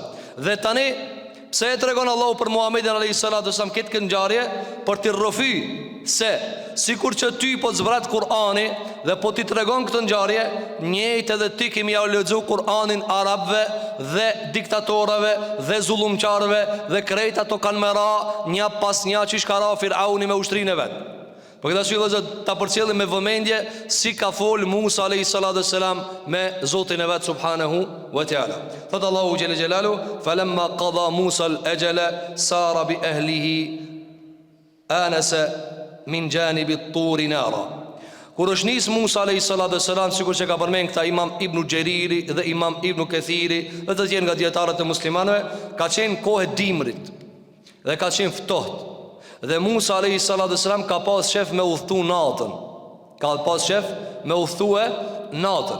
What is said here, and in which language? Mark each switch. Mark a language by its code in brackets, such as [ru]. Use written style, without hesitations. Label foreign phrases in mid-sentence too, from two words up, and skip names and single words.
[sq] Dhe tani pse e tregon Allahu për Muhamedit [ar] عليه الصلاة والسلام [sq] këtë ngjarje për t'i rrëfy se sikur që ty po të zbrat Kur'ani dhe po ti tregon këtë ngjarje, njëjtë edhe ti kemi ja lexuar Kur'anin arabëve dhe diktatorëve dhe zullumçarëve dhe krejt ato kanë mëra një pas një që shkara Firauni me ushtrinë e vet. Për këtë arsye vëllezër ta përcjellim me vëmendje si ka fol Musa [ar] عليه الصلاة والسلام [sq] me Zotin e vet [ar] سبحانه وتعالى. Thot الله جل جلاله فلما قضى موسى الأجل سار بأهله آنس من جانب الطور نارا. [sq] Kur është nis Musa [ar] عليه الصلاة والسلام, [sq] sikur që ka përmend këta Imam Ibn Gjeriri dhe Imam Ibn Kathiri dhe të tjerë nga dietarët e muslimanëve, ka qenë kohë dimrit dhe ka qenë ftohtë. Dhe Musa [ar] عليه الصلاة والسلام [sq] ka pas shef me udhtu natën. Ka pas shef me udhtue natën.